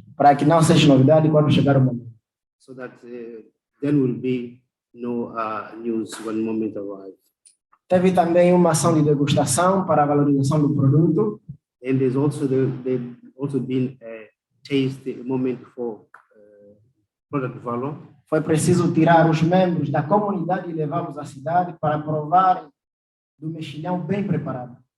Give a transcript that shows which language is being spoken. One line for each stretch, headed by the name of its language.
Portuguese: Para que não seja novidade quando chegar o momento.
English: So that then will be no news when the moment arrives.
Portuguese: Teve também uma ação de degustação para a valorização do produto.
English: And there's also been a taste moment for product value.
Portuguese: Foi preciso tirar os membros da comunidade e levá-los à cidade para provarem do mexilhão bem preparado.